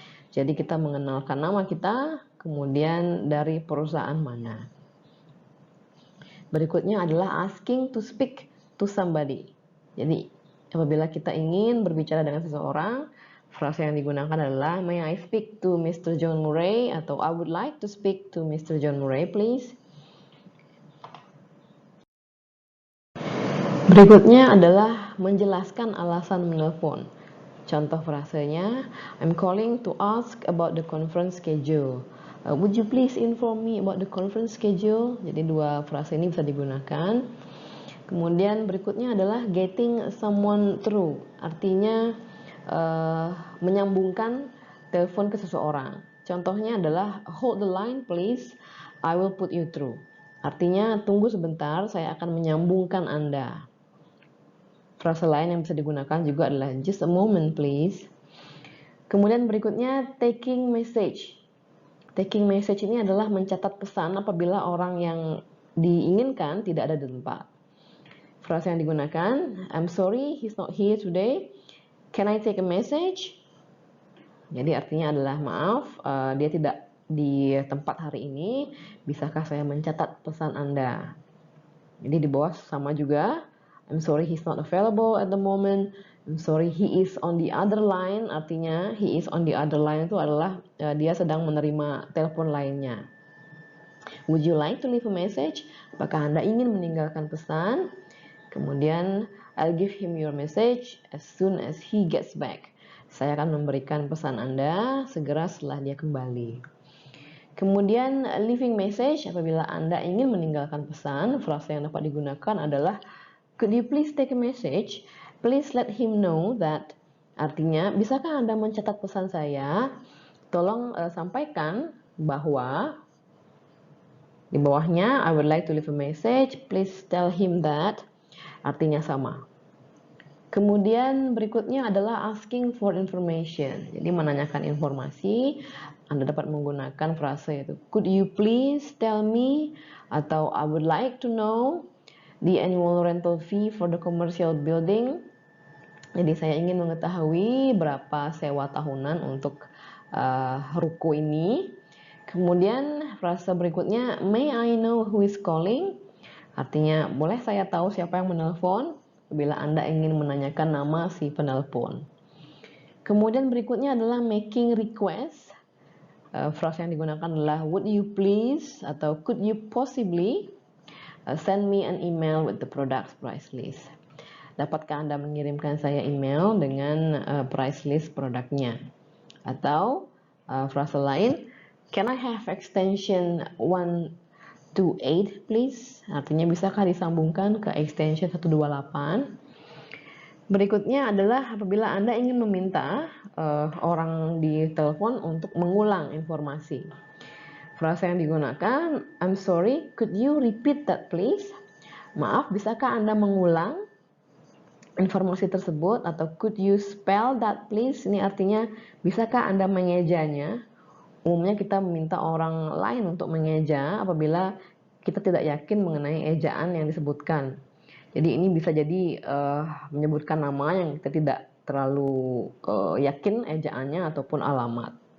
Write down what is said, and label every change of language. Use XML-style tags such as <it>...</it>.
<id>Jadi kita mengenalkan nama kita, kemudian dari perusahaan mana. Berikutnya adalah</id> <en>asking to speak to somebody.</en> <id>Jadi apabila kita ingin berbicara dengan seseorang, frase yang digunakan adalah</id> <en>may I speak to Mr. John Murray,</en> <id>atau</id> <en>I would like to speak to Mr. John Murray please.</en> <id>Berikutnya adalah menjelaskan alasan menelpon. Contoh frasenya,</id> <en>I'm calling to ask about the conference schedule. Would you please inform me about the conference schedule?</en> <id>Jadi dua frase ini bisa digunakan. Kemudian berikutnya adalah</id> <en>getting someone through.</en> <id>Artinya menyambungkan telepon ke seseorang. Contohnya adalah</id> <en>hold the line please, I will put you through.</en> <id>Artinya tunggu sebentar, saya akan menyambungkan Anda. Frase lain yang bisa digunakan juga adalah</id> <en>just a moment please.</en> <id>Kemudian berikutnya taking message. Taking message ini adalah mencatat pesan apabila orang yang diinginkan tidak ada di tempat.</id> <en>Frase yang digunakan, I'm sorry he's not here today, can I take a message?</en> <id>Jadi artinya adalah maaf, dia tidak di tempat hari ini, bisakah saya mencatat pesan Anda? Jadi di bawah sama juga,</id> <en>I'm sorry he's not available at the moment. I'm sorry he is on the other line.</en> <id>Artinya</id> <en>he is on the other line</en> <id>itu adalah dia sedang menerima telepon lainnya.</id> <en>Would you like to leave a message?</en> <id>Apakah Anda ingin meninggalkan pesan? Kemudian</id> <en>I'll give him your message as soon as he gets back.</en> <id>Saya akan memberikan pesan Anda segera setelah dia kembali. Kemudian leaving message, apabila Anda ingin meninggalkan pesan, frase yang dapat digunakan adalah</id> <en>could you please take a message? Please let him know that.</en> <id>Artinya, bisakah Anda mencatat pesan saya? Tolong sampaikan bahwa di bawahnya</id> <en>I would like to leave a message. Please tell him that.</en> <id>Artinya sama. Kemudian berikutnya adalah</id> <en>asking for information.</en> <id>Jadi menanyakan informasi. Anda dapat menggunakan frase itu</id> <en>could you please tell me,</en> <id>atau</id> <en>I would like to know the annual rental fee for the commercial building.</en> <id>Jadi saya ingin mengetahui berapa sewa tahunan untuk ruko ini. Kemudian frase berikutnya,</id> <en>may I know who is calling?</en> <id>Artinya, boleh saya tahu siapa yang menelpon? Bila Anda ingin menanyakan nama si penelpon. Kemudian berikutnya adalah</id> <en>making request.</en> <id>Frase yang digunakan adalah</id> <en>would you please</en> <id>atau</id> <en>could you possibly send me an email with the products price list.</en> <id>Dapatkah Anda mengirimkan saya email dengan price list produknya? Atau frase lain,</id> <en>can I have extension 1</en> <id>128</id> <en>please.</en> <id>Artinya bisakah disambungkan ke extension 128. Berikutnya adalah apabila Anda ingin meminta orang di telepon untuk mengulang informasi.</id> <en>Frasa yang digunakan, I'm sorry, could you repeat that please?</en> <id>Maaf, bisakah Anda mengulang informasi tersebut?</id> <en>Atau could you spell that please?</en> <id>Ini artinya, bisakah Anda mengejanya? Umumnya kita meminta orang lain untuk mengeja apabila kita tidak yakin mengenai ejaan yang disebutkan. Jadi ini bisa jadi menyebutkan nama yang kita tidak terlalu yakin ejaannya ataupun alamat.</id>